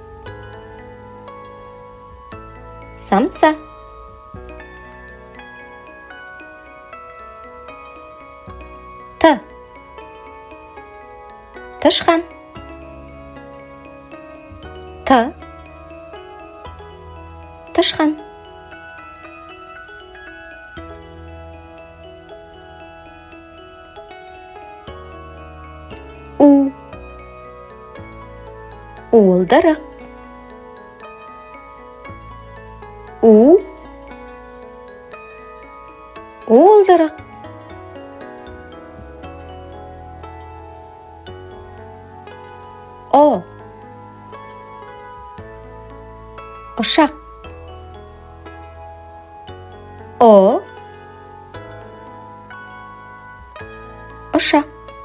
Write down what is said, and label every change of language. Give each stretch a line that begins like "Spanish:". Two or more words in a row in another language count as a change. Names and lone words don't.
Kazakh: Самса. Т. Тышқан. Т. Тышқан. У. Уылдырық. У. Уылдырық. О. Ұшақ. О. Ұшақ.